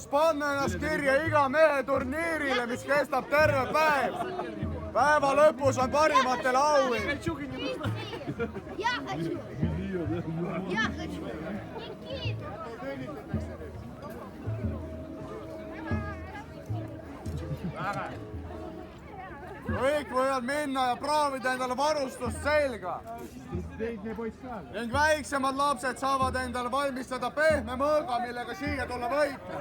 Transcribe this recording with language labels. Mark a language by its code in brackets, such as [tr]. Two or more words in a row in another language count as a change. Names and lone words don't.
[et] panna ennast kirja iga mehe turniirile, mis kestab terve päev. Päeva lõpus on parimatele auhind. [ru] Я хочу! Я хочу! Никита! [et] Kõik võivad minna ja proovida endale varustust selga. Ning väiksemad lapsed saavad endale valmistada pehme mõõga, millega siia tulla võita.